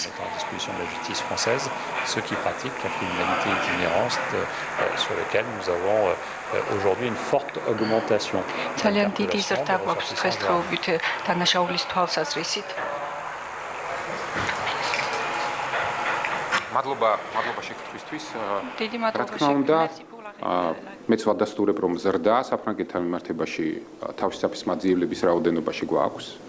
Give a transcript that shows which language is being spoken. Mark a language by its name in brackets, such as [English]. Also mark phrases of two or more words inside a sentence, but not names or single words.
[French] à disposition de la justice française ceux qui pratiquent la criminalité itinérante sur lequel nous avons aujourd'hui une forte augmentation. [Georgian] ძალიან დიდი ზრდა გვაქვს დღესდღეობით დანაშაულის თვალსაზრისით. მადლობა შეკითხვისთვის. დიდი მადლობა შეკითხვისთვის. მეც ვადასტურებ, რომ ზრდა საფრანგეთთან მიმართებაში თავშესაფრის მაძიებლების რაოდენობაში გვაქვს.